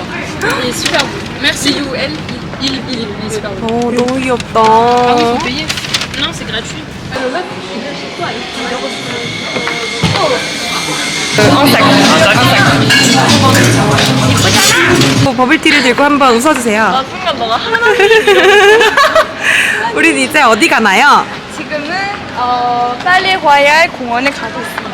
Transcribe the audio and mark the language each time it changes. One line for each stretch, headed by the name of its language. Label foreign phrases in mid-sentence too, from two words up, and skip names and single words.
French: Il est super beau. Merci. Il ou elle, il est super beau.
Korean: 어, 너무 귀엽다.
French: Ah oui, faut payer. Non, c'est gratuit.
Korean: 버블티를 들고 한번 웃어주세요. 아, 순간 너가 하나. 우린 이제 어디 가나요? 지금은 빨리 와야 할 공원에 가고 있습니다.